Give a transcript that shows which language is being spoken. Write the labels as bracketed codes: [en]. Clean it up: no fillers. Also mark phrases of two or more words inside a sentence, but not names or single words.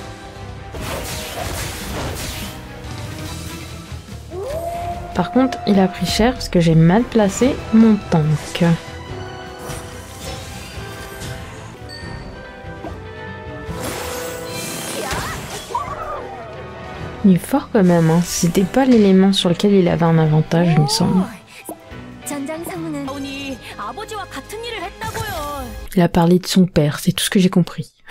[fr] Par contre, il a pris cher parce que j'ai mal placé mon tank. Il est fort quand même, hein. C'était pas l'élément sur lequel il avait un avantage, il me semble. [ko] 전장 상무는 아니 아버지와 같은 일을 했다고요. [fr] Il a parlé de son père, c'est tout ce que j'ai compris.